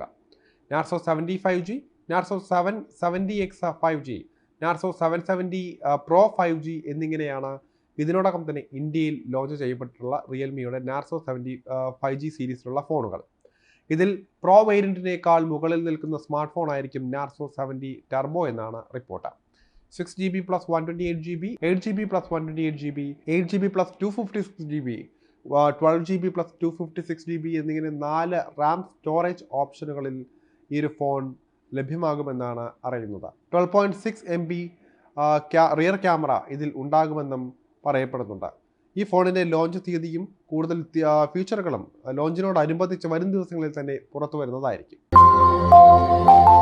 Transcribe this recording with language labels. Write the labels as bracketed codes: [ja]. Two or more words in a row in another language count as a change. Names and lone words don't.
[ml] നാർസോ 70 5G, നാർസോ 770X 5G, നാർസോ 770 പ്രോ 5G എന്നിങ്ങനെയാണ് ഇതിനോടകം തന്നെ ഇന്ത്യയിൽ ലോഞ്ച് ചെയ്യപ്പെട്ടിട്ടുള്ള റിയൽമിയുടെ നാർസോ 70 5G സീരീസിലുള്ള ഫോണുകൾ. ഇതിൽ പ്രോ വേരിയന്റിനേക്കാൾ മുകളിൽ നിൽക്കുന്ന [en] smart phone [ml] ആയിരിക്കും നാർസോ 70 ടർബോ എന്നാണ് റിപ്പോർട്ട്. [en] 6GB plus 128GB, 8GB plus 128GB, 8GB plus 256GB, [ml] 12GB plus 256GB എന്നിങ്ങനെ 4 [en] RAM storage [ml] ഓപ്ഷനുകളിൽ ഈ ഒരു ഫോൺ ലഭ്യമാകുമെന്നാണ് അറിയുന്നത്. 12.6 MB റിയർ ക്യാമറ ഇതിൽ ഉണ്ടാകുമെന്നും പറയപ്പെടുന്നുണ്ട്. ഈ ഫോണിൻ്റെ ലോഞ്ച് തീയതിയും കൂടുതൽ ഫീച്ചറുകളും ലോഞ്ചിനോടനുബന്ധിച്ച് വരും ദിവസങ്ങളിൽ തന്നെ പുറത്തു വരുന്നതായിരിക്കും.